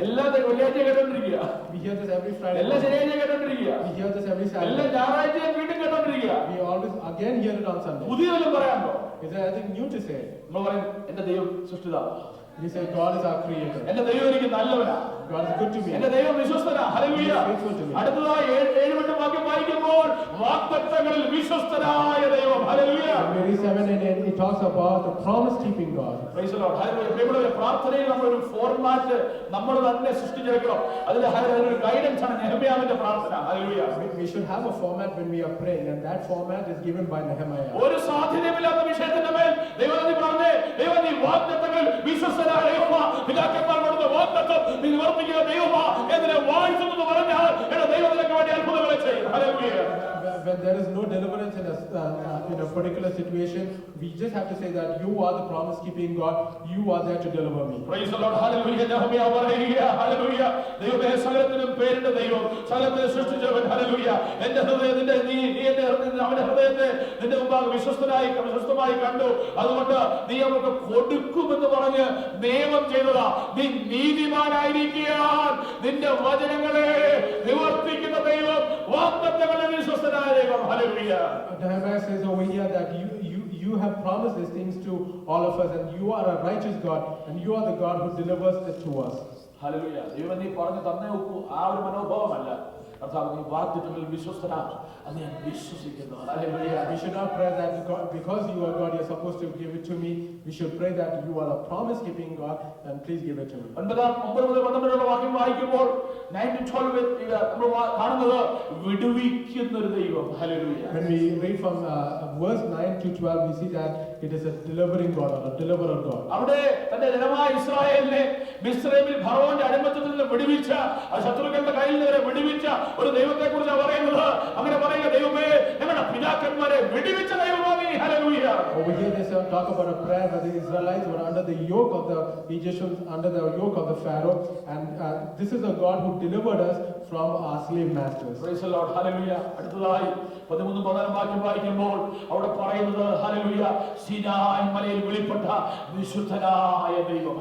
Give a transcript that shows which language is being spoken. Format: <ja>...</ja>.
<ml>എല്ലാ വെള്ളിയാഴ്ച കേട്ടോണ്ടിരിക്കുക.</ml> <en>We hear this every Friday.</en> <ml>എല്ലാ ശനിയാഴ്ച കേട്ടോണ്ടിരിക്കുക.</ml> <en>We hear this every</en> <ml>എല്ലാ</ml> <en>Saturday.</en> <ml>ഞായറാഴ്ചയും വീണ്ടും കേട്ടോണ്ടിരിക്കുക.</ml> <en>We always again hear it on Sunday.</en> <ml>പുതിയതെല്ലാം പറയാമോ?</ml> <en>Is there anything new to say?</en> <ml>നമ്മൾ പറയും എന്റെ ദൈവം സൃഷ്ടിതാവ്,</ml> <en>We say God is our creator.</en> <ml>എന്റെ ദൈവം എനിക്ക് നല്ലവനാ,</ml> <en>God is good to me.</en> <ml>എന്റെ ദൈവം വിശ്വസ്തനാ. ഹല്ലേലൂയ. അടുത്തതായി 7 വാക്യം വായിക്കുമ്പോൾ വാഗ്ദത്തങ്ങളിൽ വിശ്വസ്തനായ ദൈവം. Hallelujah.</ml> <en>In Mary 7 and 8, it talks about the promise-keeping God. Praise the Lord. Hallelujah.</en> <ml>പ്രിയമുള്ളവരെ, പ്രാർത്ഥനയിൽ നമ്മളൊരു ഫോർമാറ്റ് നമ്മൾ തന്നെ സൃഷ്ടിച്ചെടുക്കണം. അതിലൊരു ഗൈഡൻസ് ആണ് നെഹെമ്യാവിന്റെ പ്രാർത്ഥന. Hallelujah.</ml> <en>We should have a format when we are praying, and that format is given by Nehemiah.</en> <ml>ഒരു സാധ്യതയുമില്ലാത്ത വിഷയത്തിന്റെ മേൽ ദൈവം നീ പറഞ്ഞേ, ദൈവം നീ വാഗ്ദത്തങ്ങൾ വിശ്വസ്തനായ ദൈവമാ, പിതാക്കന്മാർ കൊടുത്ത വാഗ്ദത്തം നീ നിവർത്തിക്കുന്ന ദൈവമാ എന്നതിനെ വായിച്ചെന്ന് പറഞ്ഞാൽ എന്റെ ദൈവം നിനക്ക് വേണ്ടി അത്ഭുതങ്ങളെ ചെയ്യും. Hallelujah.</ml> <en>When there is no deliverance in a particular situation, we just have to say that you are the promise-keeping God. You are there to deliver me. Praise the Lord. Hallelujah.</en> <ml>നെഹെമ്യാവ് പറയുക, hallelujah, ദൈവമേ, സകലത്തിനും പേരിന്റെ ദൈവം, സകലത്തിനെ സൃഷ്ടിച്ചവൻ. Hallelujah. എന്റെ ഹൃദയത്തിന്റെ നീ അവന്റെ ഹൃദയത്തെ നിന്റെ മുമ്പാകെ വിശ്വസ്തമായി കണ്ടു. അതുകൊണ്ട് നീ അവർക്ക് കൊടുക്കുമെന്ന് പറഞ്ഞ് നിയമം ചെയ്തതാ. നീ നീതിമാനായിരിക്കാൻ നിന്റെ വചനങ്ങളെ നിവർത്തിക്കുന്ന ദൈവം, വാഗ്ദത്തങ്ങളിൽ വിശ്വസ്തനായ ദൈവം. Hallelujah.</ml> <en>Nehemiah says over here that you have promised these things to all of us, and you are a righteous God, and you are the God who delivers it to us.</en> <ml>Hallelujah. ദൈവം നീ പറഞ്ഞു തന്നേ ഒക്കൂ, ആ ഒരു മനോഭാവമല്ല. കർത്താവ് നീ വാഗ്ദത്തങ്ങളിൽ വിശ്വസ്തനാ, അത് ഞാൻ വിശ്വസിക്കുന്നു. Hallelujah.</ml> <en>We should not pray that God, because you are God, you are supposed to give it to me. We should pray that you are a promise-keeping God, and please give it to me.</en> <ml>9 മുതൽ 12 വാക്യം വായിക്കുമ്പോൾ 9-12 നമ്മൾ കാണുന്നത് വിടുവിക്കുന്ന ഒരു ദൈവം. Hallelujah.</ml> <en>When we read from verse 9 to 12, we see that it is a delivering God, or a deliverer God.</en> <ml>അവിടെ തന്റെ ജനമായ ഇസ്രായേലിനെ മിസ്രയീമിൽ ഫറവോന്റെ അടിമത്തത്തിൽ നിന്ന് വിടുവിച്ച, ആ ശത്രുക്കളുടെ കയ്യിൽ നിന്ന് വിടുവിച്ച ഒരു ദൈവത്തെ കുറിച്ചാണ് പറയുന്നത്. അങ്ങനെ പറയുക, ദൈവമേ, ഞങ്ങളുടെ പിതാക്കന്മാരെ വിടുവിച്ച ദൈവമാണ്. Hallelujah.</ml> <en>Over here they talk about a prayer where the Israelites were under the yoke of the Egyptians, under the yoke of the Pharaoh, and this is a God who delivered us from our slave masters. Praise the Lord. Hallelujah.</en> <ml>അടുത്തതായി 13-14 വാക്യം വായിക്കുമ്പോൾ അവിടെ പറയുന്നത്, hallelujah, Sinai മലയിൽ വെളിപ്പെട്ട വിശുദ്ധനായ ദൈവം.</ml>